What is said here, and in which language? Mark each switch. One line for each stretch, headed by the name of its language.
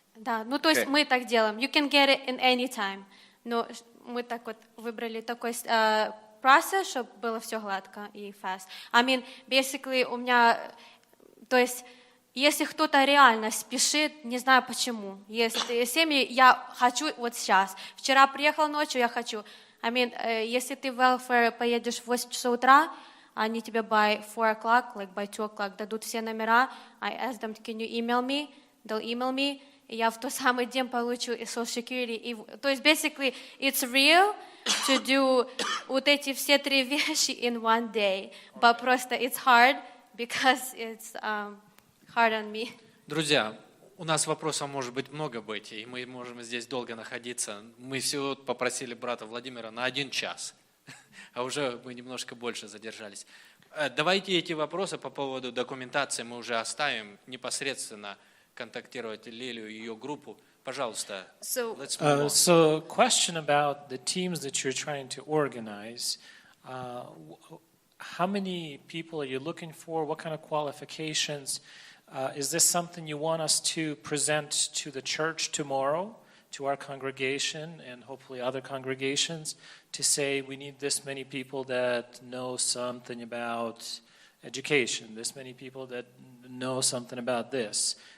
Russian: Да, ну то есть
English: Okay.
Russian: мы так делаем.
English: You can get it in any time.
Russian: Но мы так вот выбрали такой процесс, чтобы было все гладко и fast.
English: I mean, basically
Russian: у меня, то есть если кто-то реально спешит, не знаю почему. Если семьи, я хочу вот сейчас. Вчера приехал ночью, я хочу.
English: I mean,
Russian: если ты в welfare поедешь в 8 часов утра, они тебе
English: by 4 o'clock, like by 2 o'clock
Russian: дадут все номера.
English: I ask them, can you email me? They'll email me.
Russian: И я в тот самый день получу Social Security. И, то есть,
English: basically, it's real to do
Russian: вот эти все три вещи
English: in one day. But просто it's hard because it's hard on me.
Russian: Друзья, у нас вопросов может быть много быть, и мы можем здесь долго находиться. Мы всего попросили брата Владимира на 1 час, а уже мы немножко больше задержались. Давайте эти вопросы по поводу документации мы уже оставим, непосредственно контактировать Лилию и ее группу. Пожалуйста,
English: let's move on. So, question about the teams that you're trying to organize. How many people are you looking for? What kind of qualifications? Is this something you want us to present to the church tomorrow, to our congregation and hopefully other congregations, to say we need this many people that know something about education, this many people that know something about this?